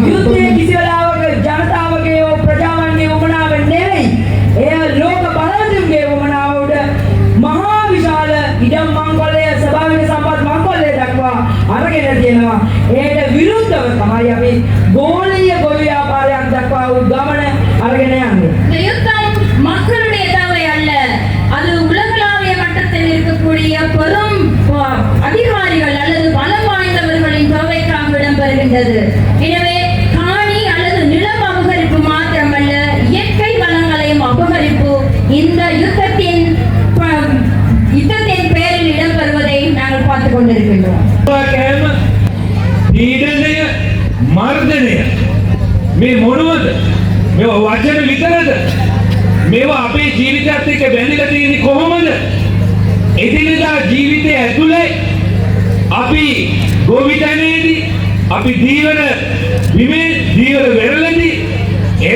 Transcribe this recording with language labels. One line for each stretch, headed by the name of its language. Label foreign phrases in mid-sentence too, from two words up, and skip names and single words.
Sinhala: යුද්ධයේ කිසි වෙලාවක ජනතාවගේ හෝ ප්‍රජාවන්ගේ වමනාව නෙවෙයි. එය ලෝක බලවතුන්ගේ වමනාව උඩ මහා විශාල ඉඩම් මංගලය, ස්වභාවික සම්පත් මංගලය දක්වා අරගෙන තියෙනවා. ඒට විරුද්ධව තමයි අපි ගෝලීය ගොවි ව්‍යාපාරයක් දක්වා වූ ගමන අරගෙන යන්නේ.
Tamil: இந்த யுத்தம் மக்களுடைய தேவை அல்ல, அது உலகளாவிய மட்டத்தில் இருக்கக்கூடிய பெரும் அதிகாரிகள் அல்லது பலம் வாய்ந்தவர்களின் தேவைக்காக இடம்பெறுகின்றது. எனவே காணி அல்லது நிலம் அபகரிப்பு மாத்திரமல்ல, இயற்கை வளங்களையும் அபகரிப்பு இந்த யுத்தத்தின் பேரில் இடம்பெறுவதை நாங்கள் பார்த்துக் கொண்டிருக்கின்றோம்.
Sinhala: පීඩනය, මර්ධනය මේ මොනවද? මේවා වචන විතරද? මේවා අපේ ජීවිතයත් එක්ක බැඳිලා තියෙන්නේ කොහොමද? එදිනෙදා ජීවිතය ඇතුලේ අපි ගොවිතැනේදී, අපි දීවර විමේ දීවර වෙරළදී, එහෙම